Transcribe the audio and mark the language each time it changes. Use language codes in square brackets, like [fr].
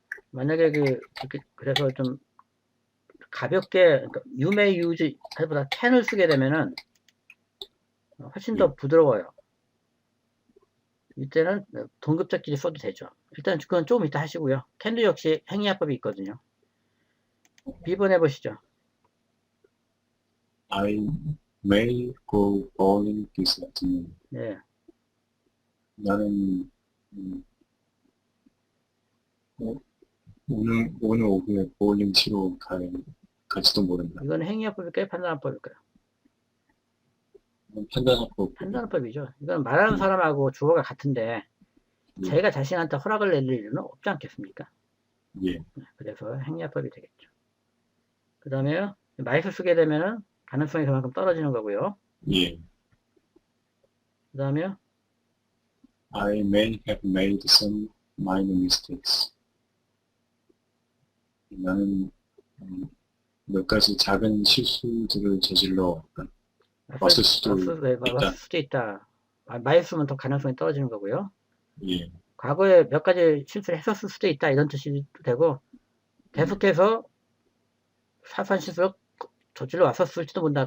[ko] 만약에 그래서 좀 가볍게 그러니까 [en] you may use [ko] 보다 can을 쓰게 되면은 훨씬 더 부드러워요. 이때는 동급자끼리 써도 되죠. 일단 그건 조금 이따 하시고요. can도 역시 행위화법이 있거든요. B번 해보시죠. [en] I may go bowling this afternoon. [ko] 네. 나는 오늘 오후에 보울링 치러 갈지도 모른다. 이건 행위화법일까요? 판단화법일까요? 판단화법. 판단화법이죠. 이건 말하는 사람하고 주어가 같은데 자기가 자신한테 허락을 낼 일은 없지 않겠습니까? 예. 그래서 그래서 행야법이 되겠죠. 그 다음에 마이스 쓰게 되면은 가능성이 그만큼 떨어지는 거고요. 예. 그 다음에 [en] I may have made some minor mistakes. [ko] 나는 몇 가지 작은 실수들을 저질러 왔을 수도 왔을 있다. 수도 있다. 마이스면 더 가능성이 떨어지는 거고요. 예. 과거에 몇 가지 실수를 했었을 수도 있다. 이런 뜻이 되고, 계속해서 사소한 실수를 저질러 왔었을지도 모른다.